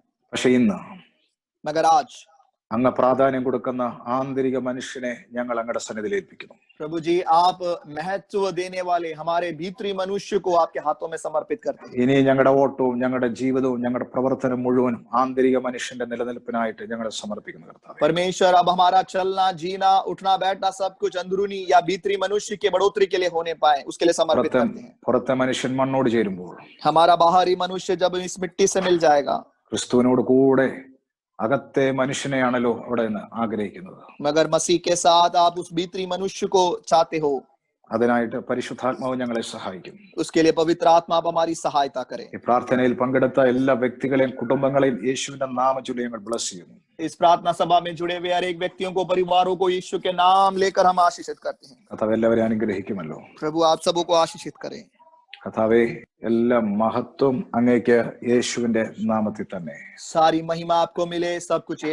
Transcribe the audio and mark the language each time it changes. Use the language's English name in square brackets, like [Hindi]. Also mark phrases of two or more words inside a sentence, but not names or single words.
[Malayalam] പക്ഷെ ഇന്ന് [Hindi] मगर आज [Malayalam] അങ്ങ് പ്രാധാന്യം കൊടുക്കുന്ന ആന്തരിക മനുഷ്യനെ ഞങ്ങൾ അങ്ങയുടെ സന്നിധിയിൽ ഏൽപ്പിക്കുന്നു. [Hindi] प्रभु जी आप महत्व देने वाले हमारे भीतरी मनुष्य को आपके हाथों में समर्पित करते हैं। [Malayalam] ഇനി ഞങ്ങളുടെ ഓട്ടവും ഞങ്ങളുടെ ജീവിതവും ഞങ്ങളുടെ പ്രവർത്തനം മുഴുവനും ആന്തരിക മനുഷ്യന്റെ നിലനിൽപ്പിനായിട്ട് ഞങ്ങൾ സമർപ്പിക്കുന്നു കർത്താവേ. [Hindi] परमेश्वर अब हमारा चलना, जीना, उठना बैठना सब कुछ अंदरूनी या भीतरी मनुष्य के बढ़ोतरी के लिए होने पाए, उसके लिए समर्पित करते हैं। [Malayalam] പുറത്തെ മനുഷ്യൻ മണ്ണോട് ചേരുമ്പോൾ [Hindi] हमारा बाहरी मनुष्य जब इस मिट्टी से मिल जाएगा, [Malayalam] ക്രിസ്തുവിനോട് കൂടെ അകത്തെ മനുഷ്യനെയാണല്ലോ അവിടെ നിന്ന് ആഗ്രഹിക്കുന്നത്. [Hindi] मगर मसीह के साथ आप उस भीतरी मनुष्य को चाहते हो, [Malayalam] അതിനായിട്ട് പരിശുദ്ധാത്മാവ് ഞങ്ങളെ സഹായിക്കും. [Hindi] उसके लिए पवित्र आत्मा आप हमारी सहायता करें. [Malayalam] ഈ പ്രാർത്ഥനയിൽ പങ്കെടുത്ത എല്ലാ വ്യക്തികളെയും കുടുംബങ്ങളെയും യേശുവിന്റെ നാമത്തിൽ ഞങ്ങൾ ബ്ലസ് ചെയ്യുന്നു. [Hindi] इस प्रार्थना सभा में जुड़े हुए हर एक व्यक्तियों को, परिवारों को यीशु के नाम लेकर हम आशीषित करते हैं. [Malayalam] കർത്താവ് എല്ലാവരെയും അനുഗ്രഹിക്കുമല്ലോ. [Hindi] प्रभु आप सबों को आशीषित करें. [Malayalam] കർത്താവേ, എല്ലാ മഹത്വം അങ്ങേക്ക് യേശുവിന്റെ നാമത്തിൽ തന്നെ. [Hindi] सारी महिमा आपको मिले, सब कुछ